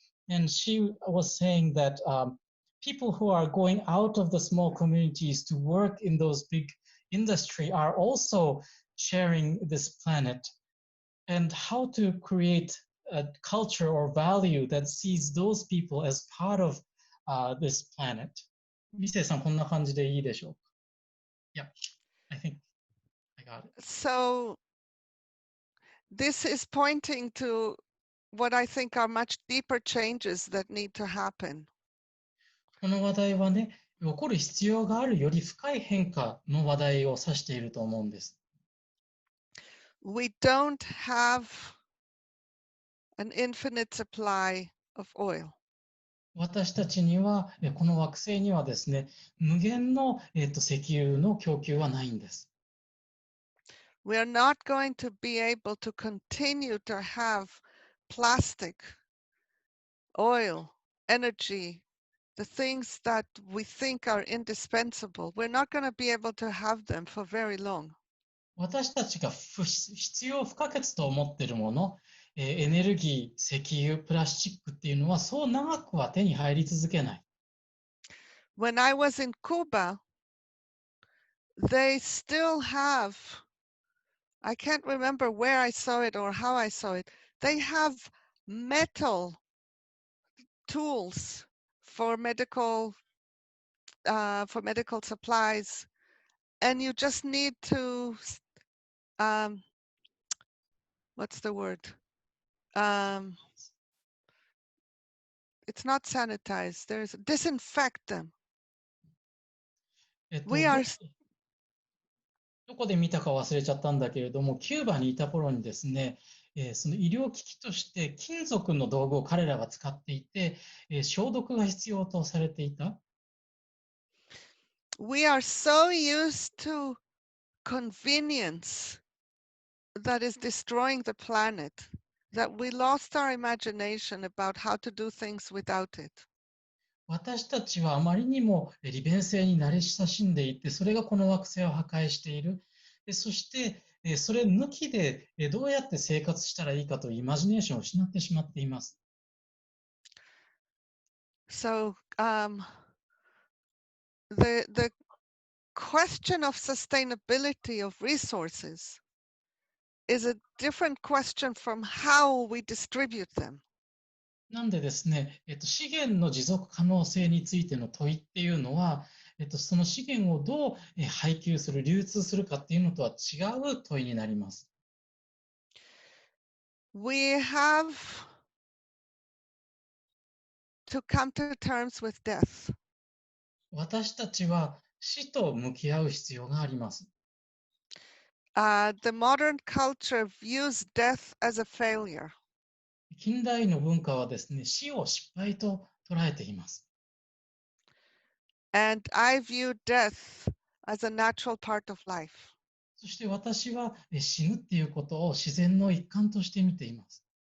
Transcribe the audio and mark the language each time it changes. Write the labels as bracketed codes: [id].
[en] And she was saying that people who are going out of the small communities to work in those big industry are also sharing this planet, and how to create a culture or value that sees those people as part of this planet. [ja] ミセさん、こんな感じでいいでしょうか? [en] Yeah, I think I got it. So this is pointing to what I think are much deeper changes that need to happen. [ja] この話題はね、起こる必要があるより深い変化の話題を指していると思うんです。 [en] We don't have an infinite supply of oil. [ja] 私たちには、この惑星にはですね、無限の、石油の供給はないんです。 [en] We are not going to be able to continue to have plastic, oil, energy, the things that we think are indispensable. We're not going to be able to have them for very long. [ja] 私たちが必要不可欠と思っているもの、エネルギー、石油、プラスチックっていうのはそう長くは手に入り続けない。 [en] When I was in Cuba, they still have, I can't remember where I saw it or how I saw it, they have metal tools for medical supplies, and you just need to what's the word? It's not sanitize. There's disinfect them. We are. [ja] どこで見たか忘れちゃったんだけれども、キューバにいた頃にですね、その医療機器として金属の道具を彼らが使っていて、消毒が必要とされていた。 [en] We are so used to convenience that is destroying the planet that we lost our imagination about how to do things without it. [ja] 私たちはあまりにも利便性に慣れ親しんでいて、それがこの惑星を破壊している。そしてそれ抜きでどうやって生活したらいいかというイマジネーションを失ってしまっています。 [en] So the question of sustainability of resources is a different question from how we distribute them. [ja] なんでですね、資源の持続可能性についての問いっていうのは、その資源をどう配給する、流通するかっていうのとは違う問いになります。 [en] We have to come to terms with death. [ja] 私たちは死と向き合う必要があります。 [en] The modern culture views death as a failure. [ja] 近代の文化はですね、死を失敗と捉えています。 [en] And I view death as a natural part of life. [ja] そして私は死ぬっていうことを自然の一環として見ています。